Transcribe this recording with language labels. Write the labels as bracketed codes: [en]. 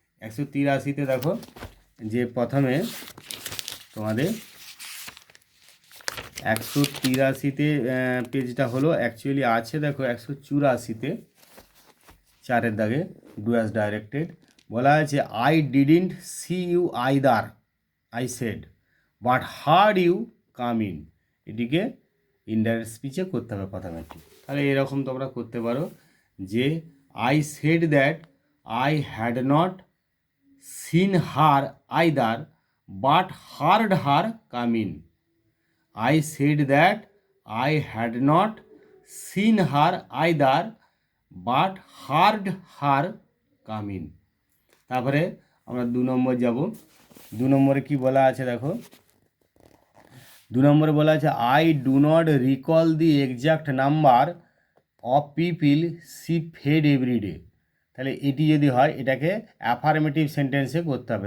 [bn] 183-তে দেখো যে প্রথমে তোমাদের 183-তে পেজটা হলো অ্যাকচুয়ালি আছে দেখো 184-তে 4-এর দাগে [en] do as directed [bn] বলা আছে [en] I didn't see you either I said but heard you come in. [bn] এটিকে ইনডাইরেক্ট স্পিচে করতে হবে প্রথমে। তাহলে এরকম তোমরা করতে পারো যে [en] I said that I had not seen her either but heard her come in. I said that I had not seen her either but heard her come in। [bn] তারপরে আমরা 2 নম্বর যাব। 2 নম্বরে কি বলা আছে [en] দেখো, 2 নম্বরে বলা আছে I do not recall the exact number of people she fed everyday. [bn] তাহলে এটি যদি হয় এটাকে অ্যাফার্মেটিভ সেন্টেন্সে করতে হবে।